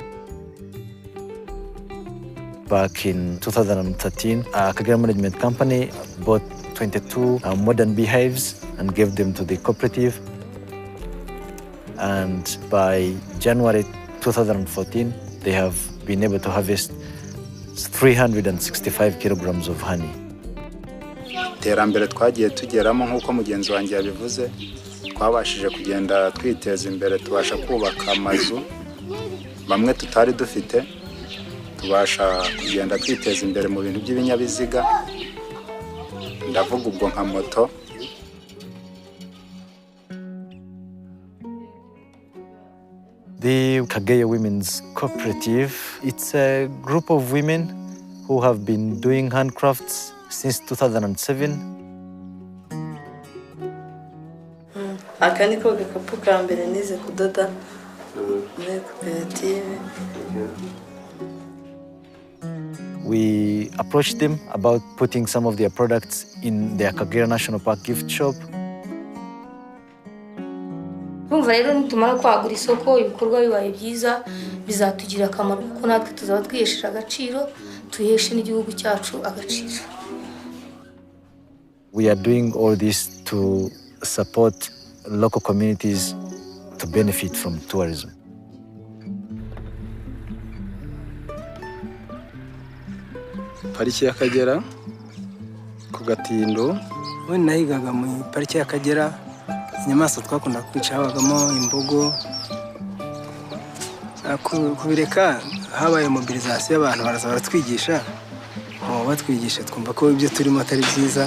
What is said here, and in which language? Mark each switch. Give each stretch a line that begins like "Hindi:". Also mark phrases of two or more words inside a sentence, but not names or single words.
English: Back in 2013, Akagera Management Company bought 22 modern beehives and gave them to the cooperative. And by January 2014, they have been able to harvest 365 kilograms of honey.
Kinyarwanda: Iterambere twagiye tugeramo nk'uko mugenzi wanjye yabivuze, twabashije kugenda twiteza imbere, tubasha kubaka amazu bamwe tutari dufite, tubasha kugenda twiteza imbere mu bintu by'ibinyabiziga, ndavuga ubwo nka moto.
English: The Akagera Women's Cooperative, it's a group of women who have been doing handcrafts since 2007.
Kinyarwanda: Aka niko gakapu ka mbere nize kudoda muri koperative.
English: We approached them about putting some of their products in the Akagera National Park gift shop.
Kinyarwanda: Urumva rero nitumara kwagura isoko ibikorwa bibaye byiza bizatugirira akamaro kuko natwe tuzaba twihesheje agaciro, tuheshe n'igihugu cyacu agaciro.
English: We are doing all this to support local communities to benefit from tourism.
Kinyarwanda: Pariki y'Akagera ku Gatindo, we nahigaga mu pariki y'Akagera, inyamaswa twakunda kwica habagamo imbogo. Kubireka habaye mobilisation y'abantu baraza baratwigisha, batwigisha twumva ko ibyo turimo atari byiza.